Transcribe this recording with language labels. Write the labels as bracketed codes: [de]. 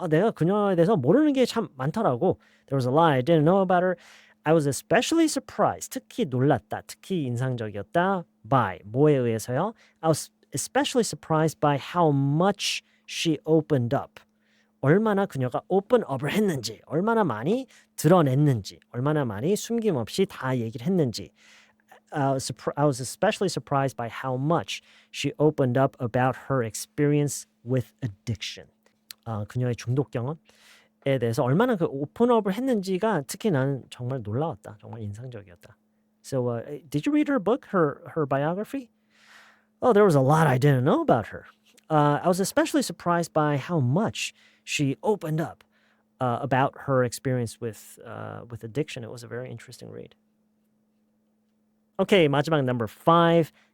[ko] 내가 그녀에 대해서 모르는 게 참 많더라고. [en] There was a lot I didn't know about her. I was especially surprised. [ko] 특히 놀랐다. 특히 인상적이었다. By 뭐에 의해서요? [en] I was especially surprised by how much she opened up. [ko] 얼마나 그녀가 open up을 했는지, 얼마나 많이 드러냈는지, 얼마나 많이 숨김없이 다 얘기를 했는지. [en] I was especially surprised by how much she opened up about her experience with addiction. [ko] 그녀의 중독 경험에 대해서 얼마나 그 오픈업을 했는지가 특히 나는 정말 놀라웠다. 정말 인상적이었다. [en] So, did you read her book, her biography? Oh, there was a lot I didn't know about her. I was especially surprised by how much she opened up about her experience with addiction. It was a very interesting read. Okay, 마지막 number 5.